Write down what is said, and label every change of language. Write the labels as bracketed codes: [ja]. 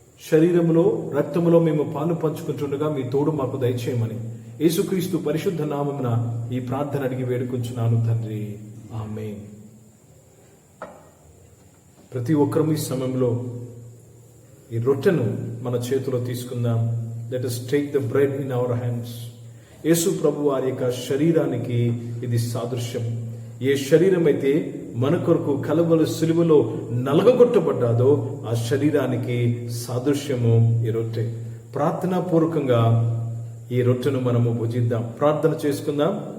[te] శరీరములో రక్తములో మేము పాలు పంచుకుంటుండగా మీ తోడు మాకు దయచేయమని యేసుక్రీస్తు పరిశుద్ధ నామమున ఈ ప్రార్థన అడిగి వేడుకుంటున్నాను తండ్రి. ఆమేన్. ప్రతి ఒక్కరూ ఈ సమయంలో ఈ రొట్టెను మన చేతిలో తీసుకుందాం. [en] Let us take the bread in our hands. [te] యేసు ప్రభు వారి యొక్క శరీరానికి ఇది సాదృశ్యం. ఏ శరీరం అయితే మన కొరకు కలవలు సిలువలో నలగగొట్టబడ్డాదో ఆ శరీరానికి సాదృశ్యము ఈ రొట్టె. ప్రార్థనా పూర్వకంగా ఈ రొట్టెను మనము భుజిద్దాం. ప్రార్థన చేసుకుందాం.